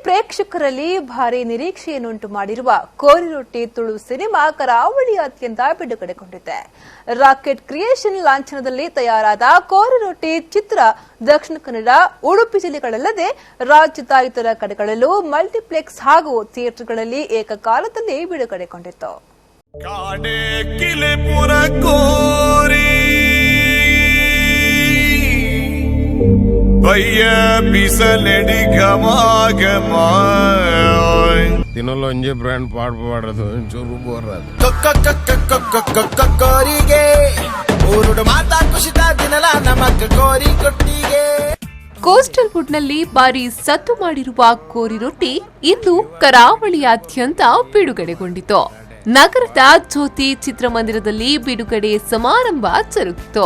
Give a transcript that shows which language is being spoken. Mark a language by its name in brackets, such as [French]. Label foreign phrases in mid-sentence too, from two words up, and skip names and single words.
[Kannada] ಪ್ರೇಕ್ಷಕರಲ್ಲಿ ಭಾರಿ ನಿರೀಕ್ಷೆಯನ್ನುಂಟು ಮಾಡಿರುವ ಕೋರಿರೊಟ್ಟಿ ತುಳು ಸಿನಿಮಾ ಕರಾವಳಿಯಾದ್ಯಂತ ಬಿಡುಗಡೆಗೊಂಡಿದೆ. ರಾಕೆಟ್ ಕ್ರಿಯೇಷನ್ ಲಾಂಛನದಲ್ಲಿ ತಯಾರಾದ ಕೋರಿರೊಟ್ಟಿ ಚಿತ್ರ ದಕ್ಷಿಣ ಕನ್ನಡ, ಉಡುಪಿ ಜಿಲ್ಲೆಗಳಲ್ಲದೆ ರಾಜ್ಯದ ಇತರ ಕಡೆಗಳಲ್ಲೂ ಮಲ್ಟಿಪ್ಲೆಕ್ಸ್ ಹಾಗೂ ಥಿಯೇಟರ್ಗಳಲ್ಲಿ ಏಕಕಾಲದಲ್ಲಿ ಬಿಡುಗಡೆಗೊಂಡಿತ್ತು. తినలో ఇంజే బ్రాండ్ పాడు పాడదు చోరు పోరాదు ಕೋಸ್ಟಲ್ ಫುಡ್ನಲ್ಲಿ ಭಾರಿ ಸದ್ದು ಮಾಡಿರುವ ಕೋರಿರೊಟ್ಟಿ ಇಂದು ಕರಾವಳಿಯಾದ್ಯಂತ ಬಿಡುಗಡೆಗೊಂಡಿತು. ನಗರದ ಜ್ಯೋತಿ ಚಿತ್ರಮಂದಿರದಲ್ಲಿ ಬಿಡುಗಡೆ ಸಮಾರಂಭ ಜರುಗಿತು.